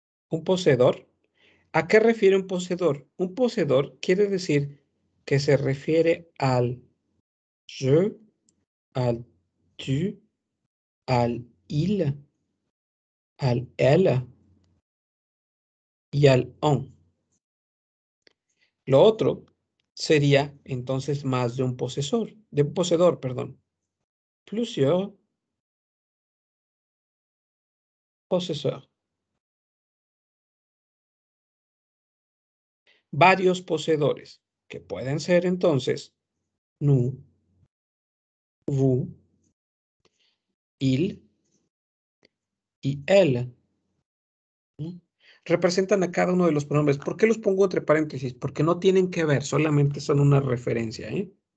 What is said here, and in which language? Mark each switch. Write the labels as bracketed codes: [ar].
[es] Un poseedor. ¿A qué refiere un poseedor? Un poseedor quiere decir que se refiere al je, al tu, al il, al elle y al on. Lo otro sería entonces más de un poseedor, perdón. [fr] Plusieurs possesseurs. [es] Varios poseedores, que pueden ser entonces nous, vous, il y elle. ¿Mm? Representan a cada uno de los pronombres. ¿Por qué los pongo entre paréntesis? Porque no tienen que ver, solamente son una referencia, ¿eh?